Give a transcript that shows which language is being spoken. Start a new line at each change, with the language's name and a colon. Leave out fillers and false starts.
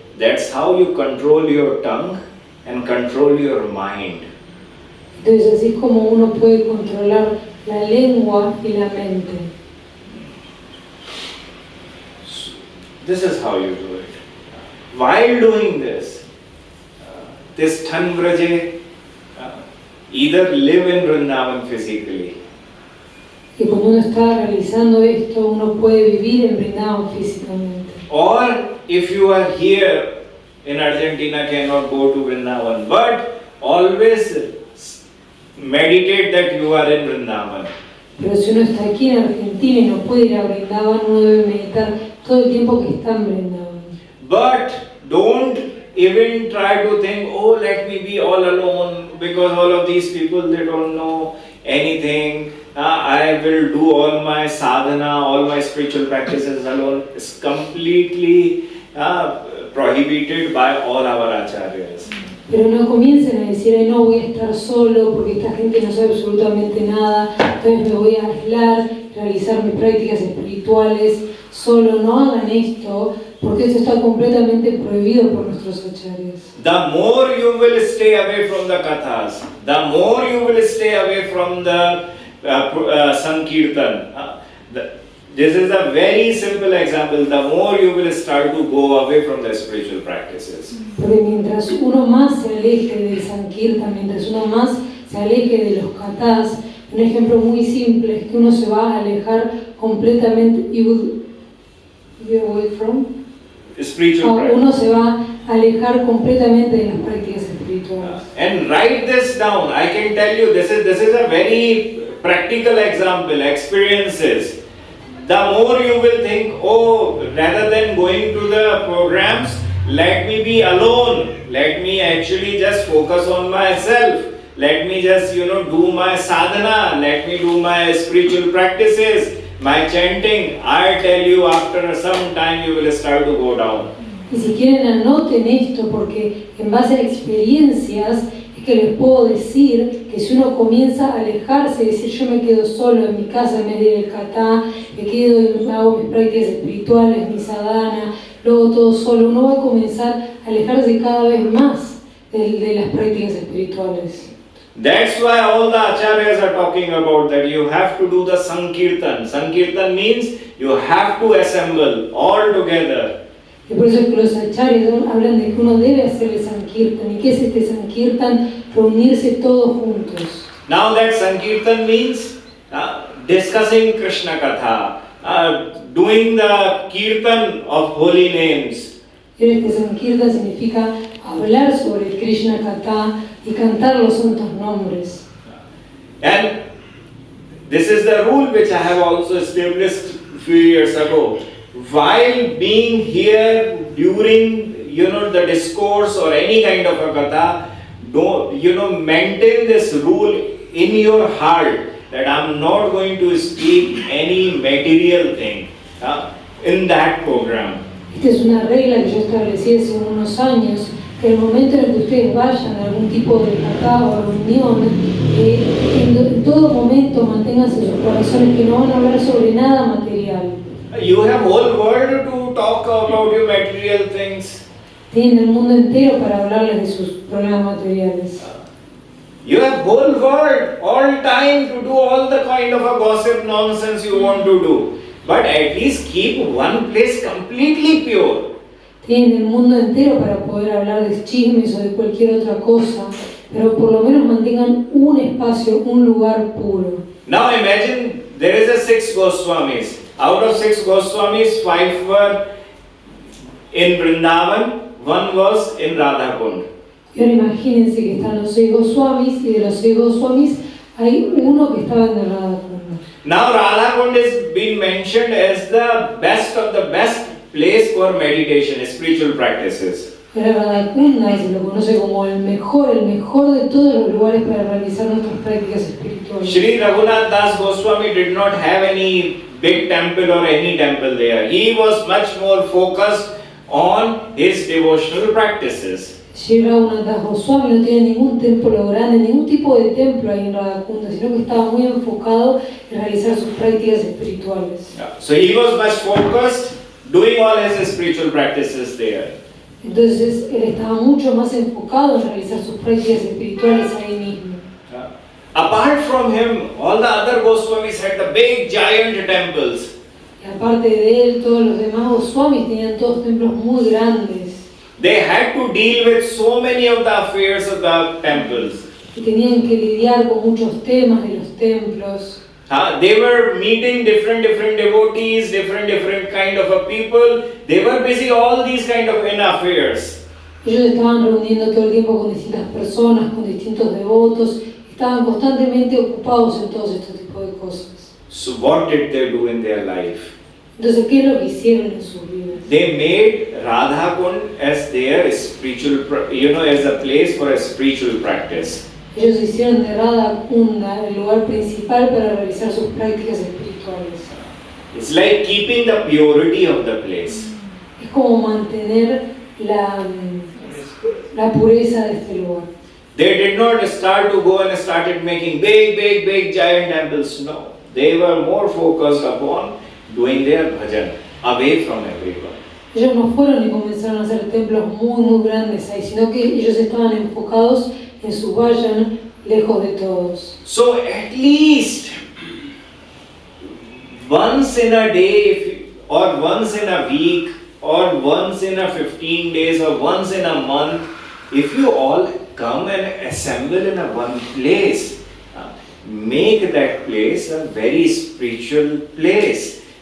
English: That's how you control your tongue and control your mind.
Spanish: Entonces así es como uno puede controlar la lengua y la mente.
English: This is how you do it. While doing this Tanvraje, either live in Vrindavan physically.
Spanish: Y cuando uno está realizando esto, uno puede vivir en Vrindavan físicamente.
English: Or if you are here in Argentina, cannot go to Vrindavan, but always meditate that you are in Vrindavan.
Spanish: Pero si uno está aquí en Argentina y no puede ir a Vrindavan, uno debe meditar todo el tiempo que está en Vrindavan.
English: But don't even try to think, oh, let me be all alone, because all of these people, they don't know anything. I will do all my sadhana, all my spiritual practices alone. It's completely prohibited by all our acharyas.
Spanish: Pero no comiencen a decir, ay, no, voy a estar solo porque esta gente no sabe absolutamente nada, entonces me voy a aislar, realizar mis prácticas espirituales solo. No hagan esto, porque esto está completamente prohibido por nuestros acharyas.
English: The more you will stay away from the kathas, the more you will stay away from the Sankirtan. This is a very simple example. The more you will start to go away from the spiritual practices.
Spanish: Porque mientras uno más se aleje del Sankirtan, mientras uno más se aleje de los kathas, un ejemplo muy simple es que uno se va a alejar completamente.
English: You will be away from? Spiritual practice.
Spanish: Uno se va a alejar completamente de las prácticas espirituales.
English: And write this down. I can tell you this is a very practical example, experiences. The more you will think, oh, rather than going to the programs, let me be alone. Let me actually just focus on myself. Let me just, do my sadhana. Let me do my spiritual practices, my chanting. I tell you, after some time you will start to go down.
Spanish: Y si quieren anoten esto, porque en base a experiencias es que les puedo decir que si uno comienza a alejarse, decir yo me quedo solo en mi casa en vez de ir al katha, me quedo y hago mis prácticas espirituales, mi sadhana, luego todo solo, uno va a comenzar a alejarse cada vez más de las prácticas espirituales.
English: That's why all the acharyas are talking about that you have to do the Sankirtan. Sankirtan means you have to assemble all together.
Spanish: Y por eso es que los acharyas hablan de que uno debe hacer el Sankirtan. ¿Y qué es este Sankirtan? Reunirse todos juntos.
English: Now that Sankirtan means discussing Krishna Katha, doing the Kirtan of holy names.
Spanish: Y este Sankirtan significa hablar sobre Krishna Katha y cantar los santos nombres.
English: And this is the rule which I have also established a few years ago. While being here during the discourse or any kind of a katha, don't maintain this rule in your heart that I'm not going to speak any material thing in that program.
Spanish: Esta es una regla que yo establecí hace unos años, que el momento en el que ustedes vayan a algún tipo de katha o reunión, en todo momento manténganse sus corazones que no van a hablar sobre nada material.
English: You have whole world to talk about your material things.
Spanish: Tienen el mundo entero para hablarles de sus problemas materiales.
English: You have whole world, all time to do all the kind of a gossip nonsense you want to do. But at least keep one place completely pure.
Spanish: Tienen el mundo entero para poder hablar de chismes o de cualquier otra cosa, pero por lo menos mantengan un espacio, un lugar puro.
English: Now imagine there is a 6 Goswamis. Out of 6 Goswamis, 5 were in Vrindavan, 1 was in Radha Kund.
Spanish: Y ahora imagínense que están los 6 Goswamis y de los 6 Goswamis hay uno que estaba en Radha Kund.
English: Now Radha Kund is being mentioned as the best of the best place for meditation, spiritual practices.
Spanish: Pero Radha Kunda se lo conoce como el mejor de todos los lugares para realizar nuestras prácticas espirituales.
English: Shri Raghunath Das Goswami did not have any big temple or any temple there. He was much more focused on his devotional practices.
Spanish: Shri Raghunath Goswami no tenía ningún templo grande, ningún tipo de templo ahí en Radha Kunda, sino que estaba muy enfocado en realizar sus prácticas espirituales.
English: So he was much focused doing all his spiritual practices there.
Spanish: Entonces él estaba mucho más enfocado en realizar sus prácticas espirituales ahí mismo.
English: Apart from him, all the other Goswamis had the big giant temples.
Spanish: Y aparte de él, todos los demás Goswamis tenían todos templos muy grandes.
English: They had to deal with so many of the affairs of the temples.
Spanish: Y tenían que lidiar con muchos temas de los templos.
English: They were meeting different devotees, different kind of a people. They were busy all these kind of affairs.
Spanish: Ellos estaban reuniendo todo el tiempo con distintas personas, con distintos devotos. Estaban constantemente ocupados en todos estos tipos de cosas.
English: So what did they do in their life?
Spanish: Entonces, ¿qué es lo que hicieron en sus vidas?
English: They made Radha Kund as their spiritual, as a place for a spiritual practice.
Spanish: Ellos hicieron de Radha Kunda el lugar principal para realizar sus prácticas espirituales.
English: It's like keeping the purity of the place.
Spanish: Es como mantener la pureza de este lugar.
English: They did not start to go and started making big giant temples. No, they were more focused upon doing their bhajan away from everyone.
Spanish: Ellos no fueron y comenzaron a hacer templos muy grandes ahí, sino que ellos estaban enfocados en su vayan lejos de todos.
English: So at least once in a day, or once in a week, or once in a 15 days, or once in a month, if you all come and assemble in a one place, make that place a very spiritual place.